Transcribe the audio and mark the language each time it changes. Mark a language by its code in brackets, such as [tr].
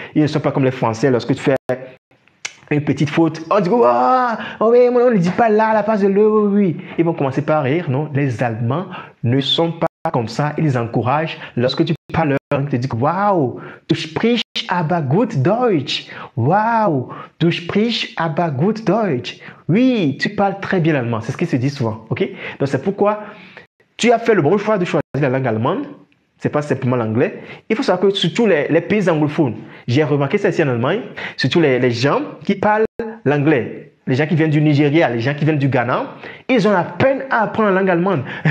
[fr] Ils ne sont pas comme les Français, lorsque tu fais une petite faute, on dit, oh oui, on ne dit pas là, à la place de le, oui. Ils vont commencer par rire, non. Les Allemands ne sont pas comme ça, ils encouragent. Lorsque tu parles leur langue, ils te disent, waouh, [de] du sprichst aber gut Deutsch. Waouh, du sprichst aber gut Deutsch. [fr] Oui, tu parles très bien l'allemand, c'est ce qu'ils se disent souvent, ok. Donc c'est pourquoi tu as fait le bon choix de choisir la langue allemande. C'est pas simplement l'anglais. Il faut savoir que surtout les pays anglophones, j'ai remarqué ça ici en Allemagne, surtout les gens qui parlent l'anglais, les gens qui viennent du Nigeria, les gens qui viennent du Ghana, ils ont la peine à apprendre la langue allemande.